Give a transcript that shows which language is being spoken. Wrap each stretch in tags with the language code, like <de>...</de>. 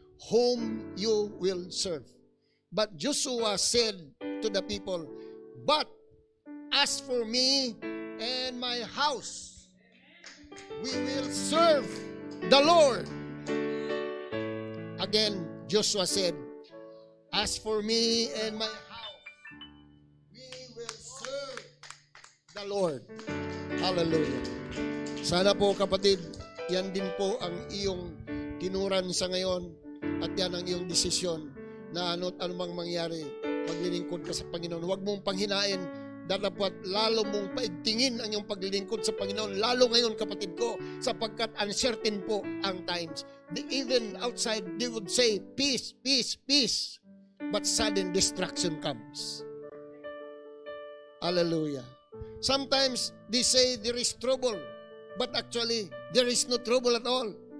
<en>Whom you will serve. But Joshua said to the people, but as for me and my house, we will serve the Lord. Again, Joshua said, as for me and my house, we will serve the Lord. Hallelujah.</en> <tl>Sana po kapatid, yan din po ang iyong tinuran sa ngayon at yan ang iyong desisyon na anumang mangyari, paglilingkod ka sa Panginoon. Huwag mong panghinain, dapat lalo mong paigtingin ang iyong paglilingkod sa Panginoon. Lalo ngayon kapatid ko, sapagkat uncertain po ang times.</tl> <en>Even outside, they would say, peace, peace, peace. But sudden destruction comes. Hallelujah. Sometimes they say there is trouble, but actually there is no trouble at all.</en>